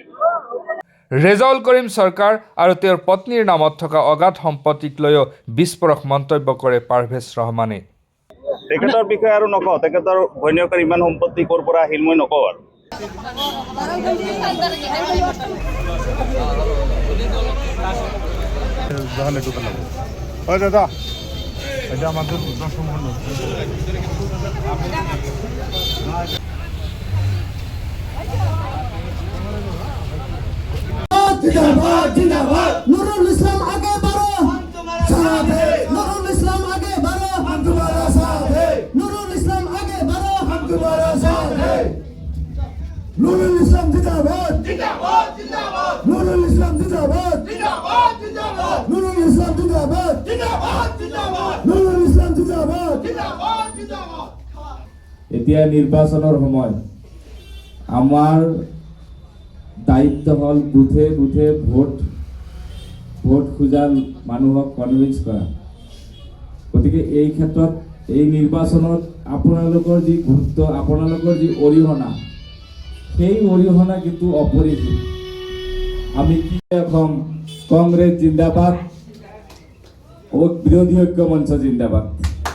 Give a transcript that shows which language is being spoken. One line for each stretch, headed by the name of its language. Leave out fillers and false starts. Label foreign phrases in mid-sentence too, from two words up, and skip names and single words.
Assamese: ৰেজাউল কৰিম চৰকাৰ আৰু তেওঁৰ পত্নীৰ নামত থকা অগাধ সম্পত্তিক লৈও বিস্ফোৰক মন্তব্য কৰে পাৰভেজ ৰহমানে তেখেতৰ বিষয়ে আৰু নকওঁ তেখেতৰ ঘৈণীয়েকৰ ইমান সম্পত্তি ক'ৰ পৰা আহিল মই নকওঁ আৰু দাদা
Hindi: जिंदाबाद जिंदाबाद नुरुल इस्लाम आगे बढ़ो साथ है नुरुल इस्लाम आगे बढ़ो हम तुम्हारा साथ है नुरुल इस्लाम आगे बढ़ो हम तुम्हारा साथ है नूरुल इस्लाम जिंदाबाद जिंदाबाद जिंदाबाद नूरुल इस्लाम जिंदाबाद जिंदाबाद जिंदाबाद नूरुल इस्लाम जिंदाबाद जिंदाबाद जिंदाबाद नूरुल इस्लाम जिंदाबाद जिंदाबाद जिंदाबाद
Assamese: এতিয়া নিৰ্বাচনৰ সময় আমাৰ দায়িত্ব হ'ল বুথে বুথে ভোট খোজা মানুহক কনভিন্স কৰা গতিকে এই ক্ষেত্ৰত এই নিৰ্বাচনত আপোনালোকৰ যি গুৰুত্ব আপোনালোকৰ যি অৰিহণা সেই অৰিহণা কিন্তু অপৰিসীম আমি কি কম কংগ্ৰেছ জিন্দাবাদ ও বিৰোধী ঐক্য মঞ্চ জিন্দাবাদ